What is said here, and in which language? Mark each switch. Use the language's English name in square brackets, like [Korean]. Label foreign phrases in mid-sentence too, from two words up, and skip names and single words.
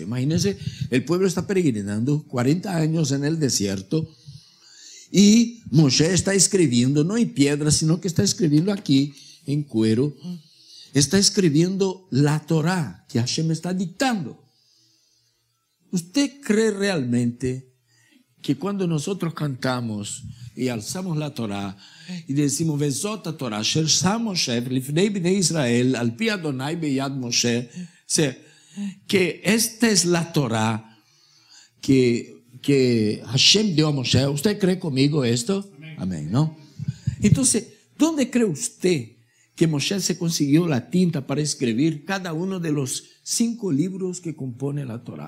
[Spanish] Imagínense, el pueblo está peregrinando 40 años en el desierto y Moshe está escribiendo, no en piedra, sino que está escribiendo aquí en cuero, está escribiendo la Torah que Hashem está dictando. ¿Usted cree realmente que cuando nosotros cantamos y alzamos la Torah y decimos [Hebrew] וזאת תורה, אשר שם משה, לפני בני ישראל, על פי אדוני ביד משה, [Spanish] que esta es la Torah que Hashem dio a Moshe? ¿Usted cree conmigo esto? Amén, ¿no? Entonces, ¿dónde cree usted que Moshe se consiguió la tinta para escribir cada uno de los 5 libros que compone la Torah?